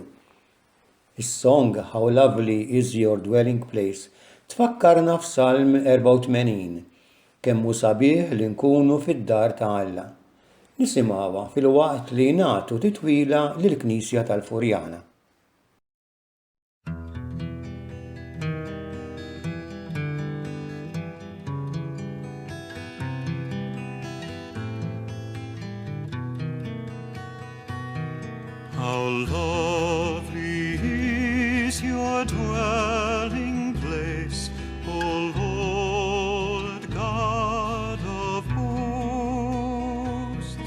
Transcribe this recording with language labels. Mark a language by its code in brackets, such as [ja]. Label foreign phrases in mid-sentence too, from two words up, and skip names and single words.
[mt] Is-song How Lovely is Your Dwelling Place tfakkarna f'Salm 84 kemm hu sabiħ li nkunu fid-dar ta' Alla. Nisimgħuha fil-waqt li nagħtu titwila lill-Knisja tal-Furjana. [en] How lovely is your dwelling place, O Lord God of hosts.